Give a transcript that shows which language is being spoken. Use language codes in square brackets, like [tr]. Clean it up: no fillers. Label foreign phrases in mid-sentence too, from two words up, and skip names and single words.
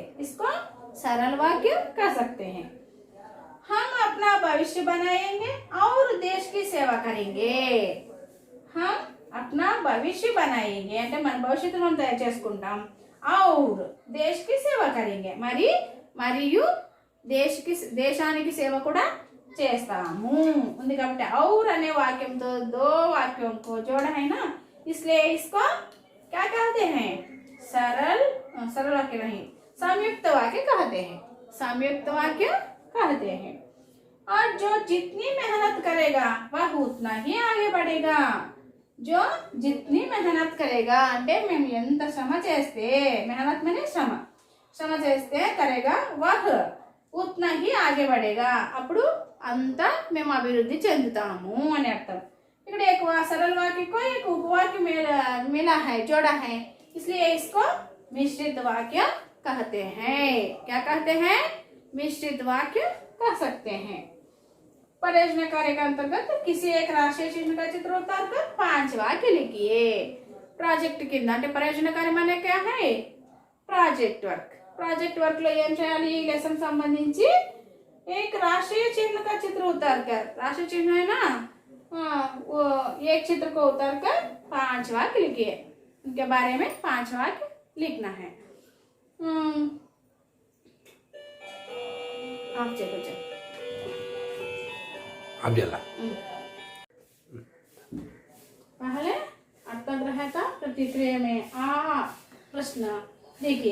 [hi] इसको सरल वाक्य कह सकते हैं. हम अपना भविष्य बनाएंगे और देश की सेवा करेंगे. [te] हम अपना भविष्य बनाएंगे అంటే మన భవిష్యత్తును మనం తయారు చేసుకుంటాం. [hi] और देश की सेवा करेंगे [te] మరియు దేశానికి సేవ కూడా చేస్తాము ఉంది కాబట్టి [hi] और [te] అనే వాక్యంతో [hi] दो वाक्यों को जोड़ा है ना, इसलिए इसको क्या कहते हैं? सरल वाक्य नहीं, संयुक्त वाक्य कहते हैं. संयुक्त वाक्य कहते हैं. और जो जितनी मेहनत करेगा वह उतना ही आगे बढ़ेगा. जो जितनी मेहनत करेगा [te] అంటే మేము ఎంత శ్రమ చేస్తే, [hi] मेहनत माने [te] శ్రమ చేస్తే [hi] करेगा वह उतना ही आगे बढ़ेगा, [te] అప్పుడు అంత మేము అభివృద్ధి చెందుతాము అని అర్థం. [hi] ఇక్కడ एक सरल वाक्य को एक उपवाक्य मिला है, जोड़ा है, इसलिए इसको मिश्रित वाक्य कहते हैं. क्या कहते हैं? मिश्रित वाक्य कह सकते हैं. परियोजना कार्य के अंतर्गत किसी एक राष्ट्रीय चिन्ह का चित्र उतारकर 5 वाक्य लिखिए. [te] ప్రాజెక్ట్ కింద అంటే పరియోజన కార్యం అనే [hi] क्या है? [en] project work [te] లో ఏం చేయాలి? ఈ లెసన్ సంబంధించి [hi] एक राष्ट्रीय चिन्ह का चित्र उतारकर, राष्ट्रीय चिन्ह है ना, वो एक चित्र को उतारकर 5 वाक्य लिखिए. उनके बारे में 5 वाक्य लिखना है. आप चलो पहले अर्थग्रह का प्रतिक्रिया में प्रश्न देखिए.